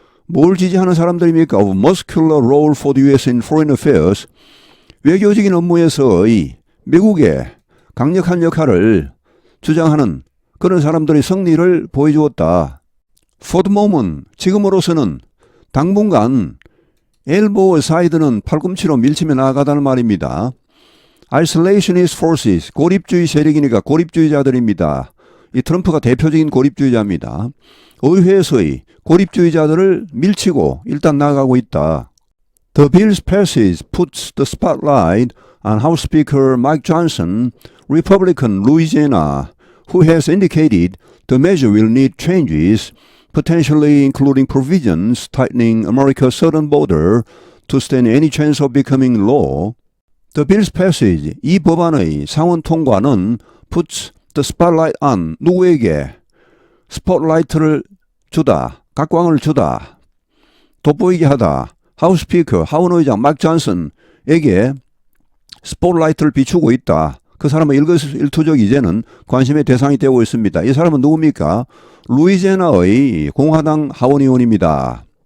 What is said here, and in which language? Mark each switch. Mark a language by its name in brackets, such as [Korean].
[Korean] 뭘 지지하는 사람들입니까? [English] Of muscular role for the U.S. in foreign affairs. [Korean] 외교적인 업무에서의 미국의 강력한 역할을 주장하는 그런 사람들의 승리를 보여주었다. [English] For the moment, [Korean] 지금으로서는 당분간 엘보우 사이드는 팔꿈치로 밀치며 나아가다는 말입니다. [English] Isolationist forces, [Korean] 고립주의 세력이니까 고립주의자들입니다. 이 트럼프가 대표적인 고립주의자입니다. 의회에서의 고립주의자들을 밀치고 일단 나아가고 있다. [English] The bill's passage puts the spotlight on House Speaker Mike Johnson, Republican Louisiana, who has indicated the measure will need changes, potentially including provisions tightening America's southern border to stand any chance of becoming law. The bill's passage, [Korean] 이 법안의 상원 통과는 [English] puts the spotlight on, [Korean] 누구에게? 스포트라이트를 주다, 각광을 주다, 돋보이게 하다. 하우스 스피커, 하원 의장 막 존슨에게 스포트라이트를 비추고 있다. 그 사람은 일거수일투족 이제는 관심의 대상이 되고 있습니다. 이 사람은 누굽니까? 루이지애나의 공화당 하원 의원입니다.